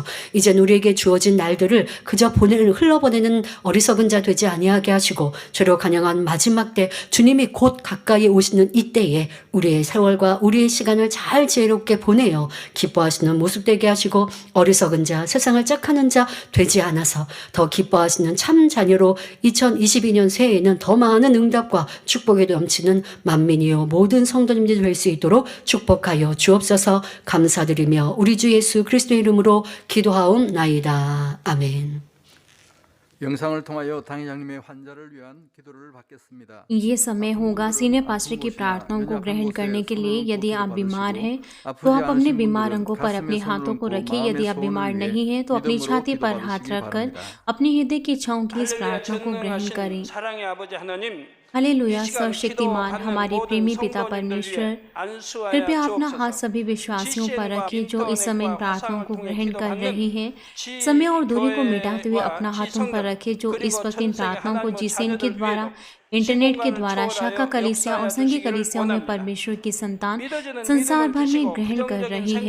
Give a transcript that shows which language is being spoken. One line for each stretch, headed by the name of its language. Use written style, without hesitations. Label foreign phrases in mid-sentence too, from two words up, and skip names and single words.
Korean: 이젠 우리에게 주어진 날들을 그저 흘러보내는 어리석은 자 되지 아니하게 하시고 죄로 간영한 마지막 때 주님이 곧 가까이 오시는 이때에 우리의 세월과 우리의 시간을 잘 지혜롭게 보내어 기뻐하시는 모습 되게 하시고 어리석은 자, 세상을 짝하는 자 되지 않아서 더 기뻐하시는 참 자녀로 2022년 새해에는 더 많은 응답과 축복에 넘치는 만민이요 모든 성도님들이 될 수 있도록 축복하여 주옵소서. 감사드리며 우리 주 예수 그리스도의 이름으로 기도하옵나이다. 아멘. 영상을 통하여 당회장님의 환자를 위한 기도를 받겠습니다.
Hindi: ये समय होगा
English: senior pastor
Hindi: की प्रार्थनाओं को ग्रहण करने के लिए। यदि आप बीमार हैं तो आप अपने बीमार अंगों पर अपने हाथों को रखिए। यदि आप बीमार नहीं हैं तो अपनी छाती पर हाथ रखकर अपनी हृदय की इच्छाओं की इस प्रार्थना को ग्रहण करें।
Korean: 사랑의 아버지 하나님,
Hindi: हालेलुया। सर्वशक्तिमान हमारे प्रेमी पिता परमेश्वर, कृपया अपना हाथ सभी विश्वासियों पर रखिए जो इस समय इन प्रार्थनाओं को ग्रहण कर रहे हैं। समय और दूरी को मिटाते हुए अपना हाथ उन पर रखें जो इस वक्त इन प्रार्थनाओं को जिसेन के द्वारा इंटरनेट के द्वारा शाखा कलीसिया और संघीय कलीसियाओं में परमेश्वर की संतान संसार भर में ग्रहण कर रही है।